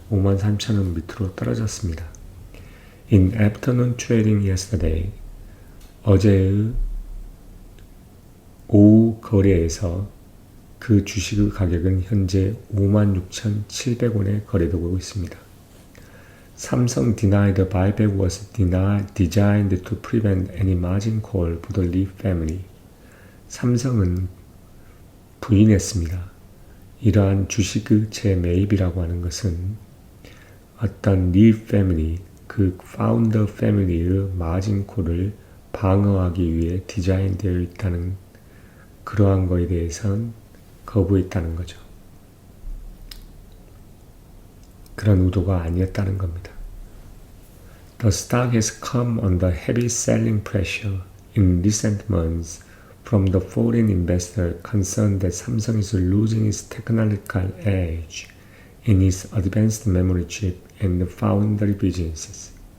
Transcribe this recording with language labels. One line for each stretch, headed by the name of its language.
Korean: 53,000원 밑으로 떨어졌습니다.
English: In afternoon trading yesterday,
Korean: 어제의 오후 거래에서 그 주식의 가격은 현재 56,700원에 거래되고 있습니다.
English: 삼성 denied the buyback was designed to prevent any margin call for the Lee family.
Korean: 삼성은 부인했습니다. 이러한 주식의 재매입이라고 하는 것은 어떤 리 패밀리, 그 파운더 패밀리의 마진 콜을 방어하기 위해 디자인되어 있다는 그러한 거에 대해서는 거부했다는 거죠. 그런 의도가 아니었다는 겁니다.
English: The stock has come under heavy selling pressure in recent months from the foreign investor concerned that Samsung is losing its technological edge in its advanced memory chip and foundry businesses.